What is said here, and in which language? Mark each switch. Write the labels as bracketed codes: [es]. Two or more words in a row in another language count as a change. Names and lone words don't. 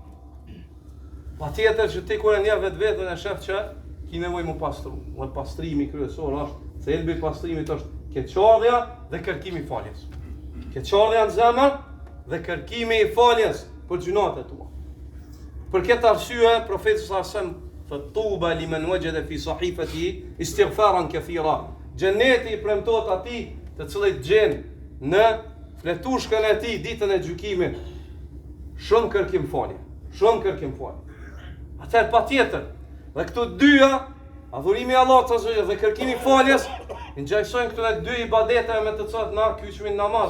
[sq] Patjetër që ti kur e njeh vetveten e shef që ki nevojë mu pastru. Dhe pastrimi kryesor është, thelbi i pastrimit është keqardhja dhe kërkimi i faljes. Keqardhja në zemër dhe kërkimi i faljes për gjunat e tua. Për këtë arsye profeti [ar] صلى الله عليه وسلم thotë طوبى لمن وجد في صحيفة استغفارا كثيرا. [sq] Xheneti i premtohet atij të cilët gjen në fletushkën e tij ditën e gjykimit shumë kërkim falje, shumë kërkim falje. Atëherë patjetër, dhe këto dyja, adhurimi i Allahut [ar] عز وجل [sq] dhe kërkimi i faljes, ngjajsojnë këto dy ibadete me të cilat na kyçemi namaz.